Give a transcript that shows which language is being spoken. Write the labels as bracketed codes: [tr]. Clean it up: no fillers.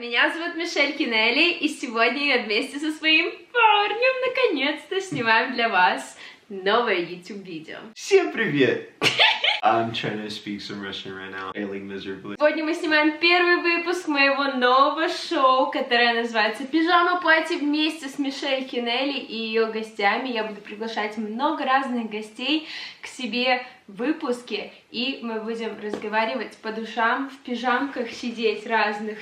[ru] Меня зовут Мишель Кеннелли, и сегодня я вместе со своим парнем наконец-то снимаем для вас новое YouTube-видео. Всем привет! [en] I'm trying to speak some Russian right now, failing miserably. [ru] Сегодня мы снимаем первый выпуск моего нового шоу, которое называется «Пижама Пати» вместе с Мишель Кеннелли и ее гостями. Я буду приглашать много разных гостей к себе в выпуске, и мы будем разговаривать по душам, в пижамках сидеть разных.